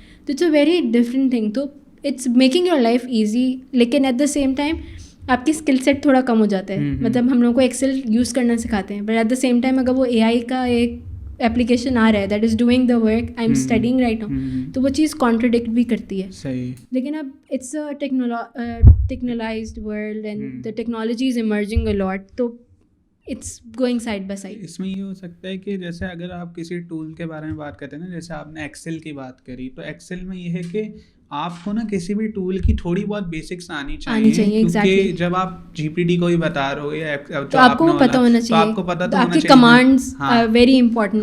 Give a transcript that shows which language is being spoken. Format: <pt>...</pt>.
<en>تو it's a very different thing. تو it's making your life easy, لیکن at the same time</en> <ur>آپ کی اسکل سیٹ تھوڑا کم ہو جاتا ہے. مطلب ہم لوگوں کو ایکسل یوز کرنا سکھاتے ہیں,</ur> <en>but at the same time</en> <ur>اگر وہ اے آئی کا ایک اپلیکیشن آ رہا ہے</ur> <en>that is doing the work I am studying right now,</en> <ur>تو وہ چیز کانٹرڈکٹ بھی کرتی ہے.</ur> <en>لیکن اب it's a technologized world and the technology is emerging a lot, تو it's going side by side.</en> <ur>اس میں یہ ہو سکتا ہے کہ جیسے اگر آپ کسی ٹول کے بارے میں بات کرتے ہیں نا, جیسے آپ نے ایکسل کی بات کری, تو ایکسل میں یہ ہے کہ آپ کو نا کسی بھی ٹول کی تھوڑی بہت بیسکس آنی چاہیے, کیونکہ جب آپ جی پی ٹی کو بھی بتا رہے ہو یا تو آپ کو پتہ ہونا چاہیے, آپ کو پتہ تو ہونا چاہیے</ur> <en>Commands are very important.</en>